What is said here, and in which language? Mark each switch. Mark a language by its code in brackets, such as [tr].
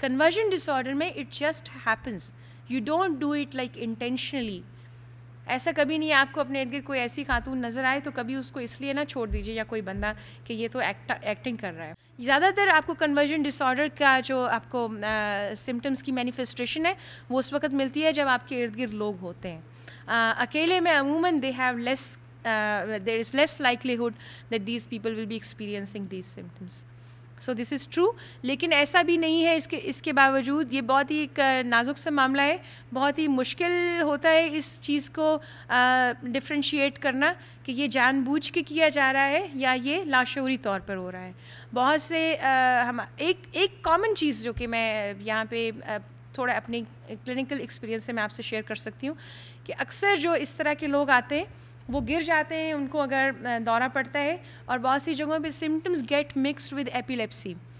[en] Conversion disorder میں it just happens. You don't do it like intentionally. [ur] ایسا کبھی نہیں ہے آپ کو اپنے ارد گرد کوئی ایسی خاتون نظر آئے تو کبھی اس کو اس لیے نہ چھوڑ دیجیے یا کوئی بندہ کہ یہ تو ایکٹنگ کر رہا ہے. زیادہ تر آپ کو کنورژن ڈس آرڈر کا جو آپ کو سمٹمس کی مینیفیسٹیشن ہے وہ اس وقت ملتی ہے جب آپ کے ارد گرد لوگ ہوتے ہیں. اکیلے میں عموماً [en] They have less there is less likelihood that these people will be experiencing these symptoms. So this is true, [ur] لیکن ایسا بھی نہیں ہے. اس کے باوجود یہ بہت ہی ایک نازک سا معاملہ ہے, بہت ہی مشکل ہوتا ہے اس چیز کو ڈفرینشیٹ کرنا کہ یہ جان بوجھ کے کیا جا رہا ہے یا یہ لاشعوری طور پر ہو رہا ہے. بہت سے ایک کامن چیز جو کہ میں یہاں پہ تھوڑا اپنی کلینکل ایکسپیرینس سے میں آپ سے شیئر کر سکتی ہوں کہ اکثر جو اس طرح کے لوگ آتے ہیں وہ گر جاتے ہیں, ان کو اگر دورہ پڑتا ہے, اور بہت سی جگہوں پہ [en] Symptoms get mixed with epilepsy.